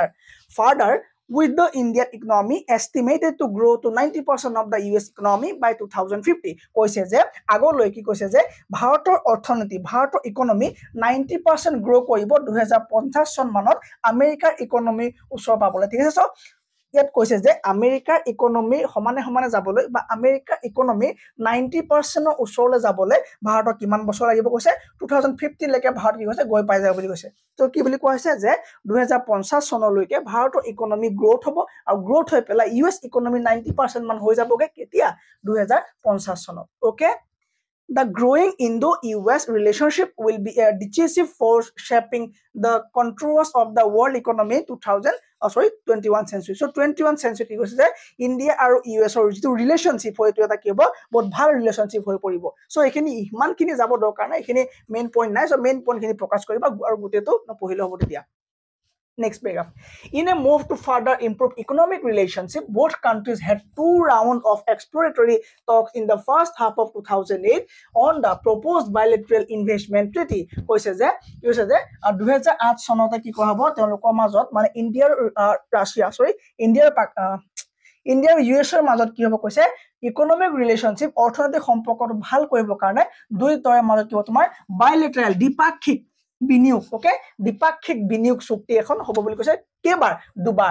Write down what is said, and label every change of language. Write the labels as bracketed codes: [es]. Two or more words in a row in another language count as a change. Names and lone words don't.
[en] Further, with the Indian economy estimated to grow to 90% of the US economy by 2050, [as] কৈছে যে আগলৈ কি কৈছে যে ভাৰতৰ অৰ্থনীতি ভাৰতৰ ইকোনমি 90% গ্ৰো কৰিব 2050 চন মানত আমেৰিকাৰ ইকোনমি ওচৰ পাবলৈ, ঠিক আছে? ইয়াত কৈছে যে আমেৰিকাৰ ইকোনমি সমানে সমানে যাবলৈ বা আমেৰিকাৰ ইকোনমি 90% ওচৰলৈ যাবলৈ ভাৰতৰ কিমান বছৰ লাগিব কৈছে 2050 লৈকে ভাৰত কি কৈছে গৈ পাই যাব বুলি কৈছে. তো কি বুলি কোৱা হৈছে যে 2050 চনলৈকে ভাৰতৰ ইকোনমি গ্ৰোথ হ'ব, আৰু গ্ৰোথ হৈ পেলাই US ইকোনমি 90% মান হৈ যাবগে কেতিয়া 2050 চনত. ওকে, [en] the growing Indo-US relationship will be a decisive force shaping the contours of the world economy 21st century. So 21st century [as] কি কৈছে যে ইণ্ডিয়া আৰু US ৰ যিটো ৰিলেশনশ্বিপ হয় এটো এটা কি হ'ব বহুত ভাল ৰিলেশনশ্বিপ হৈ পৰিব. সো এখিনি ইমানখিনি যাব দৰকাৰ নাই, এখিনি [en] main point [as] নাই, সো [en] main point [as] খিনি প্ৰকাশ কৰিবা আৰু গোটেটো নপঢ়িলে হ'ব তেতিয়া. [en] Next paragraph. In a move to further improve economic relationship, both countries had 2 rounds of exploratory talks in the first half of 2008 on the proposed bilateral investment treaty. [as] কৈছে যে 2008 চনতে কি কোৱা হ'ব তেওঁলোকৰ মাজত, মানে ইণ্ডিয়াৰ US ৰ মাজত কি হ'ব কৈছে [en] economic relationship [as] অৰ্থনৈতিক সম্পৰ্কটো ভাল কৰিবৰ কাৰণে দুয়োটাৰ মাজত কি হ'ব তোমাৰ বাইলেটাৰেল দ্বিপাক্ষিক বিনিয়োগ, ওকে দ্বিপাক্ষিক বিনিয়োগ চুক্তি এখন হ'ব বুলি কৈছে, কেইবাৰ দুবাৰ.